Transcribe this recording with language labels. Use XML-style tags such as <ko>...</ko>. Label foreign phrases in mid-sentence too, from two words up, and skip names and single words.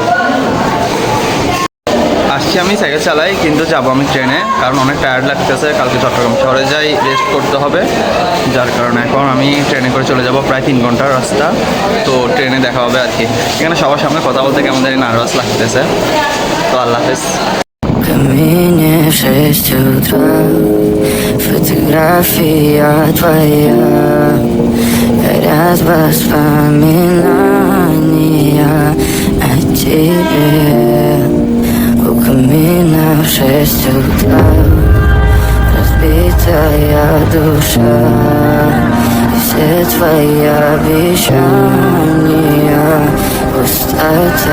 <bn>আসছি আমি সাইকেল চালাই, কিন্তু যাবো আমি ট্রেনে, কারণ অনেক টায়ার্ড লাগতেছে। কালকে চট্টগ্রাম শহরে যাই, রেস্ট করতে হবে, যার কারণে এখন আমি ট্রেনে করে চলে যাব। প্রায় 3 ঘন্টার রাস্তা, তো ট্রেনে দেখা হবে আর কি। এখানে সবার সামনে কথা বলতে কেমন জানি নার্ভাস লাগতেছে। তো আল্লাহ হাফেজ।</bn> <ru>Камине в 6 утра, фотография твоя, горят воспоминания о тебе. У камина в 6 утра, разбитая душа, и все твои обещания пустота.</ru>